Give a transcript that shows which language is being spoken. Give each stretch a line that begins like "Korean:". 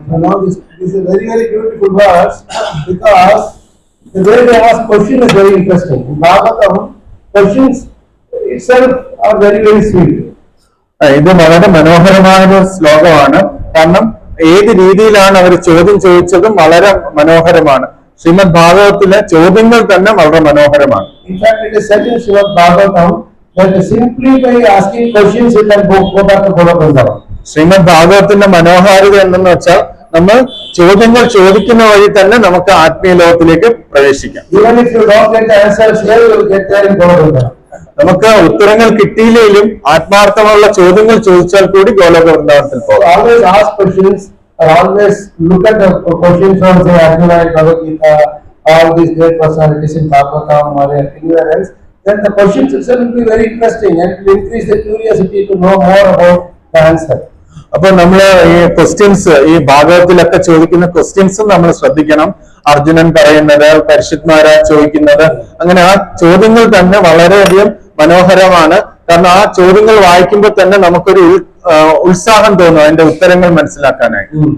English: Now this is a very beautiful verse because the way they ask question is very interesting. In Bhagavatam, questions itself are very sweet.
Malayalam: ഇത് വളരെ മനോഹരമായ ഒരു ശ്ലോകമാണ്. കാരണം ഏത് രീതിയിലാണ് അവർ ചോദ്യം ചോദിച്ചതും വളരെ മനോഹരമാണ്. ശ്രീമദ് ഭാഗവതത്തിലെ ചോദ്യങ്ങൾ തന്നെ വളരെ മനോഹരമാണ്.
English: In fact, it is said in Srimad Bhagavatam that simply by asking questions you can go back to Golokandava.
Malayalam: Shrimad ഭാഗവതത്തിന്റെ മനോഹാരിത എന്തെന്ന് വെച്ചാൽ നമ്മൾ ചോദ്യങ്ങൾ ചോദിക്കുന്ന വഴി തന്നെ നമുക്ക് ആത്മീയ ലോകത്തിലേക്ക് പ്രവേശിക്കാം.
English: Even if you don't get the answers here, you will get there in Golokandava.
Malayalam: നമുക്ക് ഉത്തരങ്ങൾ കിട്ടിയില്ലെങ്കിലും ആത്മാർത്ഥമുള്ള ചോദ്യങ്ങൾ ചോദിച്ചാൽ കൂടി ഗോലോക വൃന്ദാവനത്തിൽ പോകാം.
English: Always ask questions, or always look at the questions from say Arjuna in Bhagavad Gita, all these great personalities in Bhagavatam or anywhere else. Then the questions itself will be very interesting and will increase the curiosity to know more about the answer.
Malayalam: അപ്പൊ നമ്മൾ ഈ questions, ഈ ഭാഗവത്തിലൊക്കെ ചോദിക്കുന്ന ക്വസ്റ്റ്യൻസും നമ്മൾ ശ്രദ്ധിക്കണം. അർജുനൻ പറയുന്നത്, പരിശുദ്ധന്മാരാ ചോദിക്കുന്നത്, അങ്ങനെ ആ ചോദ്യങ്ങൾ തന്നെ വളരെയധികം മനോഹരമാണ്. കാരണം ആ ചോദ്യങ്ങൾ വായിക്കുമ്പോൾ തന്നെ നമുക്കൊരു ഉത്സാഹം തോന്നും അതിന്റെ ഉത്തരങ്ങൾ മനസ്സിലാക്കാനായിട്ട്.